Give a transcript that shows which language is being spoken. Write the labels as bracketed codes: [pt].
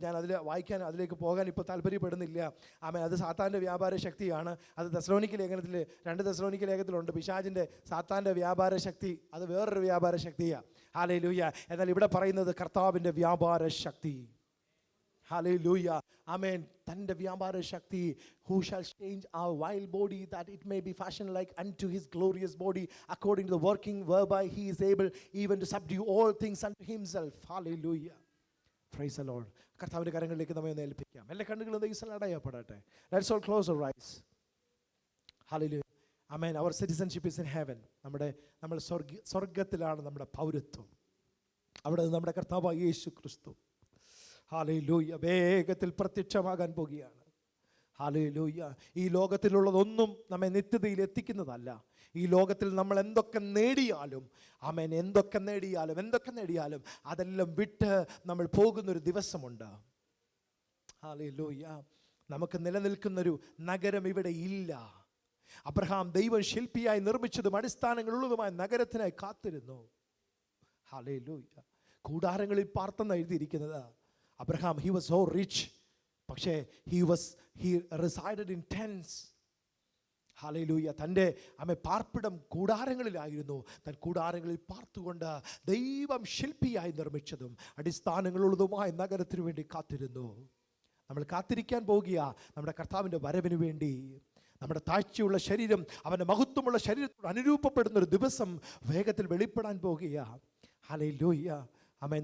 [ml] ഞാൻ അതിലേക്ക് പോകാൻ ഇപ്പോൾ താല്പര്യപ്പെടുന്നില്ല. അത് സാത്താൻ്റെ വ്യാപാര ശക്തിയാണ്. അത് തെസ്സലോനിക്ക ലേഖനത്തിൽ, 2 തെസ്സലോനിക്ക ലേഖനത്തിലുണ്ട്. പിശാചിൻ്റെ, സാത്താൻ്റെ വ്യാപാര ശക്തി, അത് വേറൊരു വ്യാപാര ശക്തിയാണ്. ഹല്ലേലൂയ. എന്നാൽ ഇവിടെ പറയുന്നത് കർത്താവിൻ്റെ വ്യാപാര ശക്തി. ഹല്ലേലൂയ. ആമേൻ. തൻ്റെ വ്യാപാര ശക്തി. [en] Who shall change our vile body that it may be fashioned like unto his glorious body, according to the working whereby he is able even to subdue all things unto himself. Hallelujah. Praise the Lord. [ml] കർത്താവിൻ്റെ കരങ്ങളിലേക്ക് നമ്മെ ഒന്ന് ഏൽപ്പിക്കാം. എല്ലാ കണ്ണുകളും ദൈവത്തിൽ അടയപ്പെടട്ടെ. [en] Let's all close our eyes. Hallelujah. Amen. Our citizenship is in heaven. [ml] നമ്മൾ സ്വർഗത്തിലാണ് നമ്മുടെ പൗരത്വം. അവിടെ നമ്മുടെ കർത്താവായ യേശു ക്രിസ്തു, ഹല്ലേലൂയ, വേഗത്തിൽ പ്രത്യക്ഷമാകാൻ പോകുകയാണ്. ഹല്ലേലൂയ. ഈ ലോകത്തിലുള്ളതൊന്നും നമ്മെ നിത്യതയിൽ എത്തിക്കുന്നതല്ല. ഈ ലോകത്തിൽ നമ്മൾ എന്തൊക്കെ നേടിയാലും, എന്തൊക്കെ നേടിയാലും അതെല്ലാം വിട്ട് നമ്മൾ പോകുന്നൊരു ദിവസമുണ്ട്. ഹല്ലേലൂയ. നമുക്ക് നിലനിൽക്കുന്നൊരു നഗരം ഇവിടെ ഇല്ല. അബ്രഹാം ദൈവം ശില്പിയായി നിർമ്മിച്ചതും അടിസ്ഥാനങ്ങളുള്ളതുമായ നഗരത്തിനായി കാത്തിരുന്നു. ഹല്ലേലൂയ. കൂടാരങ്ങളിൽ പാർത്തെന്ന് എഴുതിയിരിക്കുന്നത്. [en] Abraham, he was so rich, പക്ഷേ he resided in tents. [ml] Hallelujah. തൻ്റെ പാർപ്പിടം കൂടാരങ്ങളിലായിരുന്നു. തൻ കൂടാരങ്ങളിൽ പാർത്തുകൊണ്ട് ദൈവം ശില്പിയായി നിർമ്മിച്ചതും അടിസ്ഥാനങ്ങളുള്ളതുമായ നഗരത്തിനു വേണ്ടി കാത്തിരുന്നു. നമ്മൾ കാത്തിരിക്കാൻ പോകുക നമ്മുടെ കർത്താവിൻ്റെ വരവിന് വേണ്ടി. നമ്മുടെ താഴ്ചയുള്ള ശരീരം അവൻ്റെ മഹത്വമുള്ള ശരീരത്തോട് അനുരൂപപ്പെടുന്ന ഒരു ദിവസം വേഗത്തിൽ വെളിപ്പെടാൻ പോകുക. ഹല്ലേലൂയ. ആമേൻ.